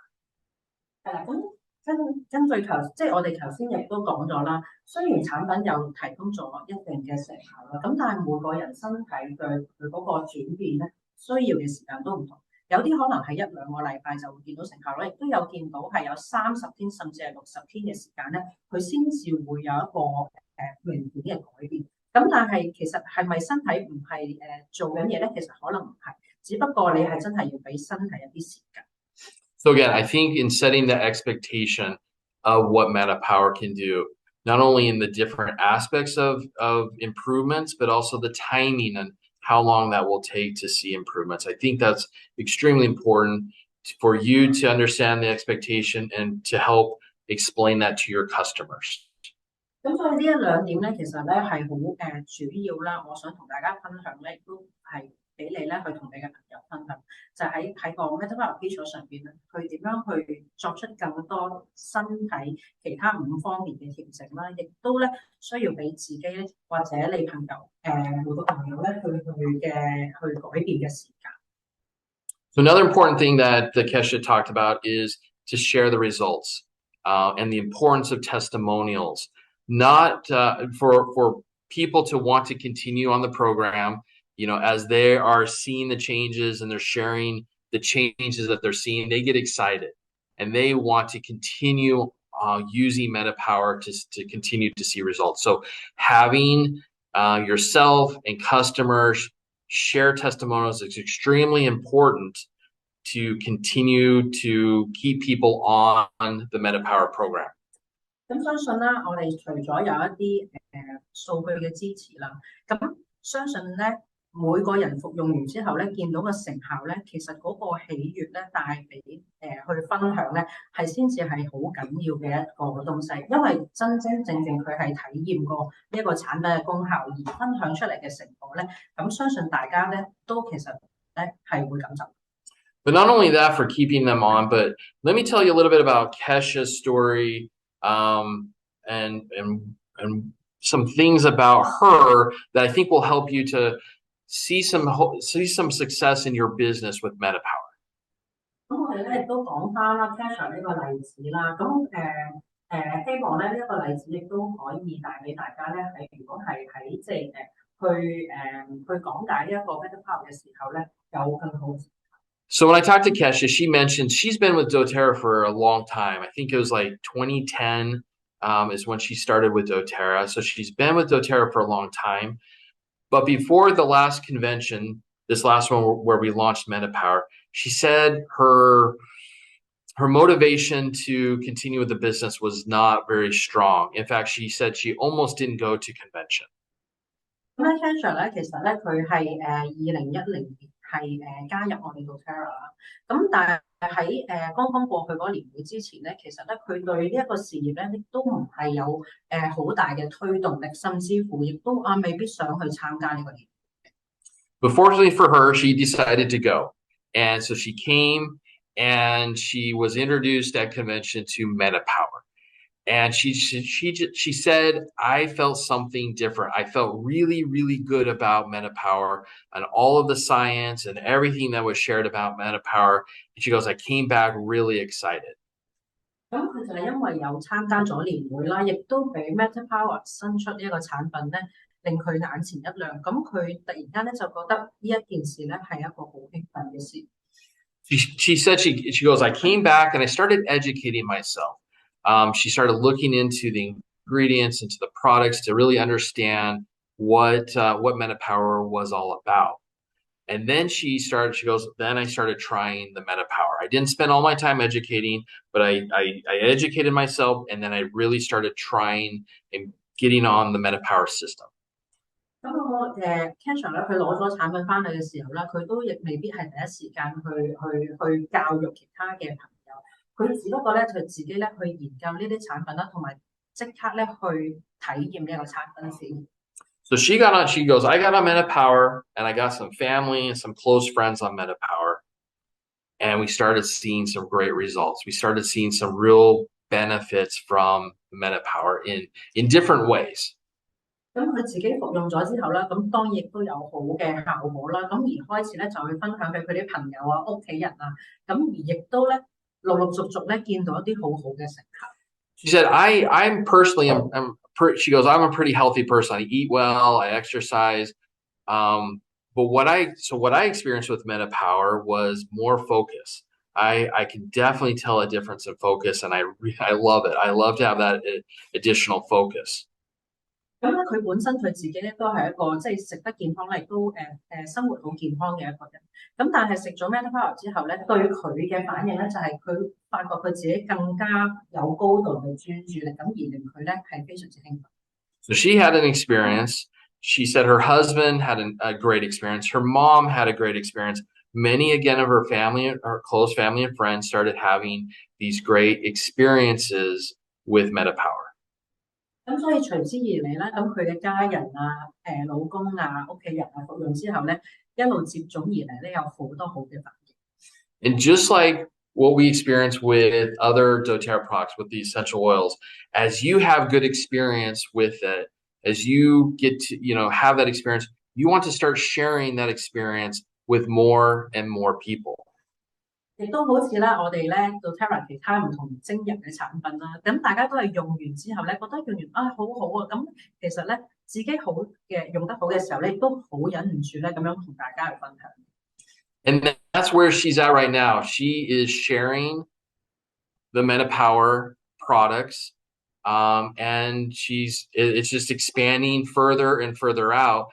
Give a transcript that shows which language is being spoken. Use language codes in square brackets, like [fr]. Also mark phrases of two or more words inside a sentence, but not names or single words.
[yue] 係啦，咁根據即係我哋頭先亦都講咗啦，雖然產品有提供咗一定嘅成效啦，咁但係每個人身體對佢嗰個轉變咧，需要嘅時間都唔同。有啲可能係1-2個禮拜就會見到成效啦，亦都有見到係有30天甚至係60天嘅時間咧，佢先至會有一個明顯嘅改變。咁但係其實係咪身體唔係做緊嘢咧？其實可能唔係，只不過你係真係要俾身體一啲時間。 [en] So again, I think in setting the expectation of what MetaPWR can do, not only in the different aspects of improvements, but also the timing and how long that will take to see improvements. I think that's extremely important for you to understand the expectation and to help explain that to your customers. [yue] 咁所以呢1-2點咧，其實咧係好主要啦。我想同大家分享咧，亦都係俾你咧去同你嘅朋友分享，就喺個 MetaPWR 基礎上邊咧，佢點樣去作出更多身體其他5方面嘅調整啦，亦都咧需要俾自己咧或者你朋友每個朋友咧去改變嘅時間。 [en] So another important thing that Kesha talked about is to share the results and the importance of testimonials. Not for people to want to continue on the program, as they are seeing the changes and they're sharing the changes that they're seeing, they get excited and they want to continue using MetaPWR to continue to see results. So having yourself and customers share testimonials is extremely important to continue to keep people on the MetaPWR program. [yue] 咁相信啦，我哋除咗有一啲數據嘅支持啦，咁相信咧每個人服用完之後咧，見到嘅成效咧，其實嗰個喜悅咧帶俾去分享咧，係先至係好緊要嘅一個東西，因為真真正正佢係體驗過呢一個產品嘅功效而分享出嚟嘅成果咧，咁相信大家咧都其實咧係會感受。 [en] But not only that for keeping them on, but let me tell you a little bit about Kesha's story. And some things about her that I think will help you to see some success in your business with MetaPWR. [yue] 咁我哋咧亦都講翻啦 Kesha 呢個例子啦，咁希望咧呢一個例子亦都可以帶俾大家咧，如果係喺即係去講解呢一個 MetaPWR 嘅時候咧，有更好。 [en] So when I talked to Kesha, she mentioned she's been with doTERRA for a long time. I think it was like 2010 is when she started with doTERRA. So she's been with doTERRA for a long time. But before the last convention, this last one where we launched MetaPWR, she said her motivation to continue with the business was not very strong. In fact, she said she almost didn't go to convention. [yue] 咁咧 Kesha 咧，其實咧佢係2010年係加入我哋 doTERRA 啦。咁但係喺剛剛過去嗰年會之前咧，其實咧佢對呢一個事業咧亦都唔係有好大嘅推動力，甚至乎亦都未必想去參加呢個年會。 [en] But fortunately for her, she decided to go. And so she came and she was introduced at convention to MetaPWR. And she said, I felt something different. I felt really, really good about MetaPWR and all of the science and everything that was shared about MetaPWR. And she goes, I came back really excited. [yue] 咁佢就係因為有參加咗年會啦，亦都俾 MetaPWR 新出呢一個產品咧，令佢眼前一亮。咁佢突然間咧就覺得呢一件事咧係一個好興奮嘅事。 [en] She said she goes, I came back and I started educating myself. She started looking into the ingredients, into the products to really understand what MetaPWR was all about. And then she goes, then I started trying the MetaPWR. I didn't spend all my time educating, but I educated myself, and then I really started trying and getting on the MetaPWR system. [yue] 咁我Ken 咧，佢攞咗產品翻嚟嘅時候咧，佢都亦未必係第一時間去教育其他嘅朋友，佢只不過咧佢自己咧去研究呢啲產品啦，同埋即刻咧去體驗呢一個產品先。 [en] So she goes, I got on MetaPWR and I got some family and some close friends on MetaPWR. And we started seeing some great results. We started seeing some real benefits from MetaPWR in different ways. [yue] 咁佢自己服用咗之後啦，咁當然亦都有好嘅效果啦。咁而開始咧就去分享俾佢啲朋友啊、屋企人啊，咁而亦都咧陸陸續續咧見到一啲好好嘅成效。 [en] She said, I'm personally, she goes, I'm a pretty healthy person. I eat well, I exercise. But what I experienced with MetaPWR was more focus. I can definitely tell a difference in focus, and I love it. I love to have that additional focus. [yue] 咁咧，佢本身佢自己咧都係一個即係食得健康咧，亦都生活好健康嘅一個人。咁但係食咗 MetaPWR 之後咧，對佢嘅反應咧就係佢發覺佢自己更加有高度嘅專注力，咁而令佢咧係非常之興奮。 [en] So she had an experience. She said her husband had a great experience. Her mom had a great experience. Many again of her family, her close family and friends started having these great experiences with MetaPWR. [yue] 咁所以隨之而嚟咧，咁佢嘅家人啊、老公啊、屋企人啊服用之後咧，一路接踵而嚟咧，有好多好嘅反應。 [en] And just like what we experience with other doTERRA products, with the essential oils, as you have good experience with it, as you get to have that experience, you want to start sharing that experience with more and more people. [yue] 亦都好似咧，我哋咧doTERRA其他唔同精油嘅產品啦，咁大家都係用完之後咧，覺得用完好好啊，咁其實咧自己好嘅用得好嘅時候咧，都好忍唔住咧咁樣同大家去分享。 [en] And that's where she's at right now. She is sharing the MetaPWR products, and it's just expanding further and further out.